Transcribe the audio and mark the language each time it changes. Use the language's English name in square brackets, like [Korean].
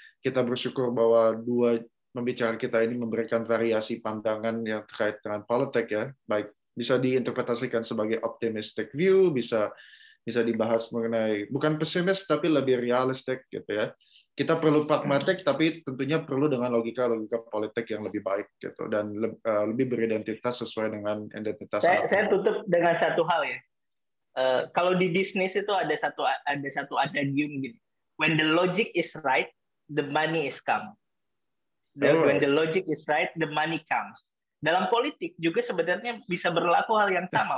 [Indonesian] Kita bersyukur bahwa dua pembicara kita ini memberikan variasi pandangan yang terkait dengan politik ya, baik bisa diinterpretasikan sebagai [English] optimistic view, [Indonesian] bisa dibahas mengenai bukan pesimis tapi lebih realistik gitu ya. Kita perlu pragmatik tapi tentunya perlu dengan logika politik yang lebih baik gitu dan lebih beridentitas sesuai dengan identitas. Saya tutup dengan satu hal ya. Kalau di bisnis itu ada satu adagium gini. [English] When the logic is right, the money is come. When the logic is right, the money comes. [Indonesian] Dalam politik juga sebenarnya bisa berlaku hal yang sama.